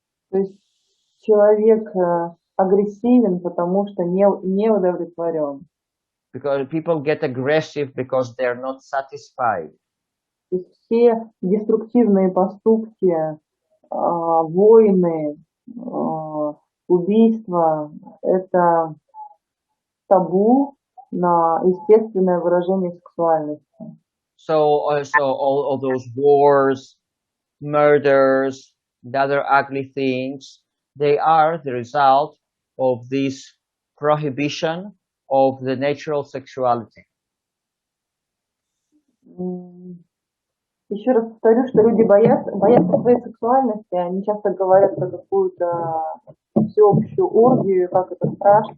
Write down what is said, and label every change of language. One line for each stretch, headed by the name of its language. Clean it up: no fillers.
Russian: То есть человек агрессивен, потому что не удовлетворен.
English: Because people get aggressive because they're not satisfied.
Russian: То есть все деструктивные поступки, войны, убийства – это табу на естественное выражение сексуальности.
English: So all those wars, murders, and other ugly things, they are the result of this prohibition of the natural sexuality.
Russian: Еще раз повторю, что люди боятся своей сексуальности, они часто говорят про какую-то всеобщую оргию, как это страшно.